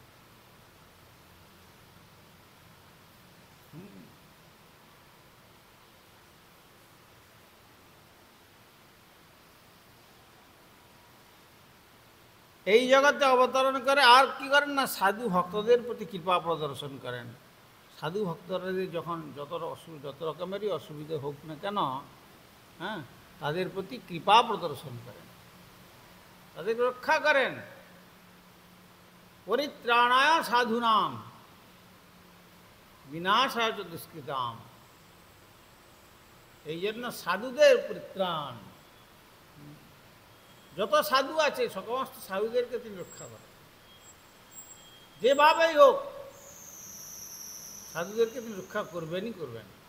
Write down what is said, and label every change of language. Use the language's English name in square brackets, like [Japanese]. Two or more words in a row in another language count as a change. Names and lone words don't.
[Bangla] এই জগতে অবতরণ করে আর কি করেন না, সাধু ভক্তদের প্রতি কৃপা প্রদর্শন করেন। সাধু ভক্তদের যখন যত রকমেরই অসুবিধা হোক না কেন, হ্যাঁ, তাদের প্রতি কৃপা প্রদর্শন করেন, তাদের রক্ষা করেন। [Sanskrit] परित्राणाय साधूनां विनाशाय च दुष्कृताम्। [Bangla] এই জন্য সাধুদের পরিত্রাণ, যত সাধু আছে সমস্ত সাধুদেরকে তিনি রক্ষা করেন, যেভাবেই হোক সাধুদেরকে তিনি রক্ষা করবেনই করবেন।